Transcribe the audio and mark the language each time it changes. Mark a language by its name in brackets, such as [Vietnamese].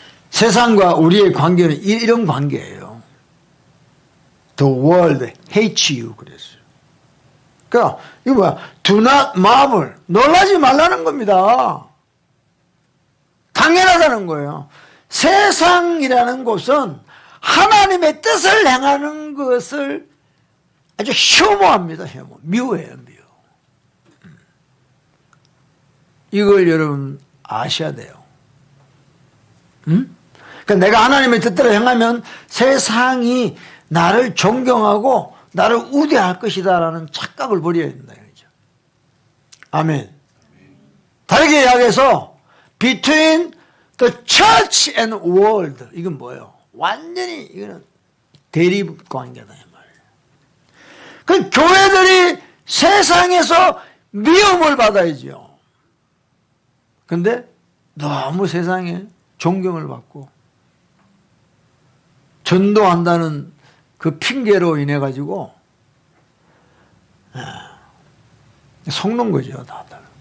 [Korean] 세상과 우리의 관계는 이런 관계예요. [English] The world hates you [Korean] 그랬어요. 그러니까 이거 뭐야? [English] Do not marvel. [Korean] 놀라지 말라는 겁니다. 당연하다는 거예요. 세상이라는 곳은 하나님의 뜻을 행하는 것을 아주 혐오합니다. 혐오. 미워해요. 미워. 이걸 여러분 아셔야 돼요. 그러니까 내가 하나님의 뜻대로 행하면 세상이 나를 존경하고 나를 우대할 것이다라는 착각을 버려야 된다. 그렇죠? 아멘. 다르게 이야기해서 [English] between the church and world [Korean] 이건 뭐예요? 완전히 이거는 대립 관계다 이 말이에요. 그 교회들이 세상에서 미움을 받아야죠. 근데 너무 세상에 존경을 받고 전도한다는 그 핑계로 인해 가지고 속는 거죠, 다들.